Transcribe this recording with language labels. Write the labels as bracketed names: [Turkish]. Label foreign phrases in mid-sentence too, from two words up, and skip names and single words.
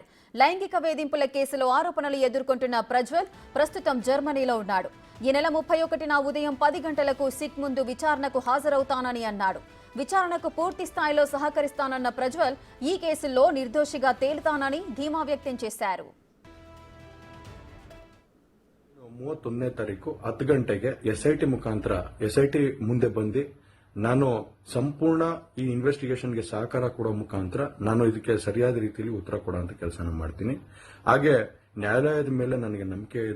[Telugu] లైంగిక వేధింపుల కేసులో ఆరోపణలు ఎదుర్కొంటున్న ప్రజ్వల్ ప్రస్తుతం జర్మనీలో ఉన్నాడు. ఈ నెల 31న ఉదయం 10 గంటలకు సిట్ ముందు విచారణకు హాజరవుతానని అన్నాడు. విచారణకు పూర్తి స్థాయిలో సహకరిస్తానన్న ప్రజ్వల్ ఈ కేసులో నిర్దోషిగా తేలుతానని ధీమా వ్యక్తం చేశారు. [Kannada] 31ನೇ ತಾರೀಕು 10 ಗಂಟೆಗೆ ಎಸ್ಐಟಿ ಮುಖಾಂತರ ಎಸ್ಐಟಿ ಮುಂದೆ ಬಂದು ನಾನು ಸಂಪೂರ್ಣ ಈ ಇನ್ವೆಸ್ಟಿಗೇಷನ್ಗೆ ಸಹಕಾರ ಕೊಡೋ ಮುಖಾಂತರ ನಾನು ಇದಕ್ಕೆ ಸರಿಯಾದ ರೀತಿಯಲ್ಲಿ ಉತ್ತರ ಕೊಡುವಂತ ಕೆಲಸನ ಮಾಡ್ತೀನಿ. ಹಾಗೆ ನ್ಯಾಯಾಲಯದ ಮೇಲೆ ನನಗೆ ನಂಬಿಕೆ ಇದೆ.